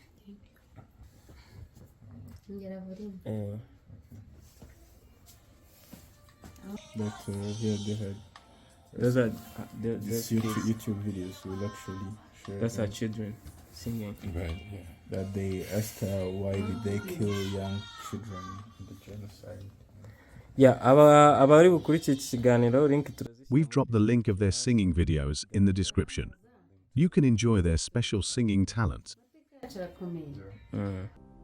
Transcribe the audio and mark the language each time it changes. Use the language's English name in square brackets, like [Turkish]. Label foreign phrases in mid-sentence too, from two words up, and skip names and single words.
[English] But here they had Those are these YouTube videos will actually share. those are children singing. Right, yeah. That they asked her why did they kill young children in the genocide. Yeah, [Rundi] abari bukurikira iki kiganiro link [English] We've dropped the link of their singing videos in the description. You can enjoy their special singing talent. [Rundi] kirakomeye Mm.